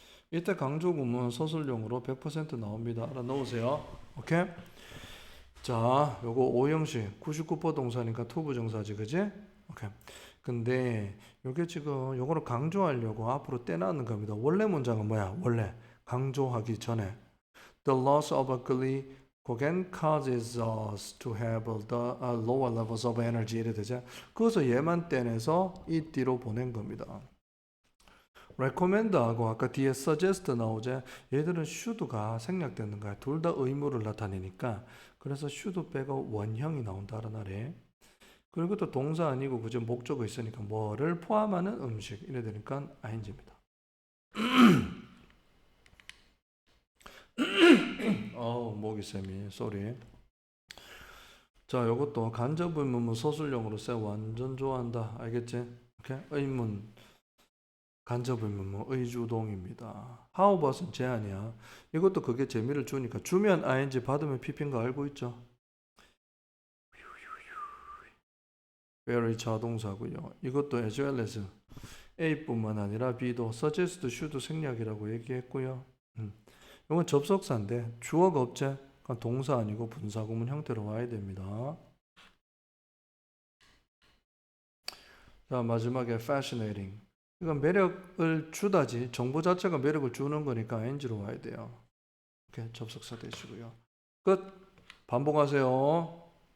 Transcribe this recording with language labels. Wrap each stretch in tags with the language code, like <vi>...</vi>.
<ko>이때 강조구문 서술용으로 100% 나옵니다. 알아놓으세요. 오케이? 자, 요거 오형식 99% 동사니까 투부정사지, 그지? 오케이. 근데 요게 지금 요거를 강조하려고 앞으로 떼놨는 겁니다. 원래 문장은 뭐야? 원래 강조하기 전에</ko> <en>The loss of a glycogen causes us to have the lower levels of energy</en> <ko>이래 되죠. 그래서 얘만 떼내서 이 뒤로 보낸 겁니다. recommend하고 아까 뒤에 suggest 나오죠. 얘들은 should가 생략되는 거야. 둘 다 의무를 나타내니까 그래서 should 빼고 원형이 나온다는 말이에요. 그리고 또 동사 아니고 그저 목적어 있으니까 뭐를 포함하는 음식 이래 되니까 ing입니다. 목이 쌤이 쏘리. 자, 요것도 간접 의문문 서술형으로 쌤 완전 좋아한다. 알겠지? 오케이? 의문 간접 의문문 의주동입니다. how about은 제한이야. 이것도 그게 재미를 주니까 주면 ing 받으면 pp인 거 알고 있죠? very 자동사고요. 이것도 as well as A뿐만 아니라 B도 suggest, should 생략이라고 얘기했고요. 이건 접속사인데 주어가 없지? 동사 아니고 분사구문 형태로 와야 됩니다. 자, 마지막에 fascinating. 이건 매력을 주다지 정보 자체가 매력을 주는 거니까 ing로 와야 돼요. 이렇게 접속사 되시고요. 끝. 반복하세요.</ko>